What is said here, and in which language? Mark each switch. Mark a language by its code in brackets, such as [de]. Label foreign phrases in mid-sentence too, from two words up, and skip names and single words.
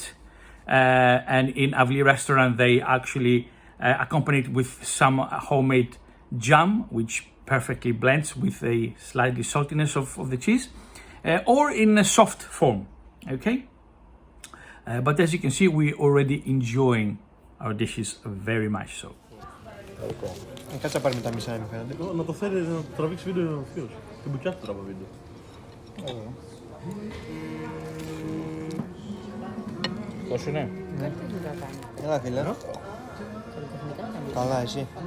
[en] And in Avli Restaurant, they actually accompany it with some homemade jam, which perfectly blends with a slightly saltiness of the cheese, or in a soft form, okay? But as you can see, we're already enjoying our dishes very much so. [el] Κάτσε να πάρει με τα μισά, μου φαίνεται. Να το φέρει, να το τραβήξει βίντεο ο θείος. Την μπουκιά του τραβά βίντεο. Τόσο είναι. Ναι. Έλα φίλε. Καλά εσύ.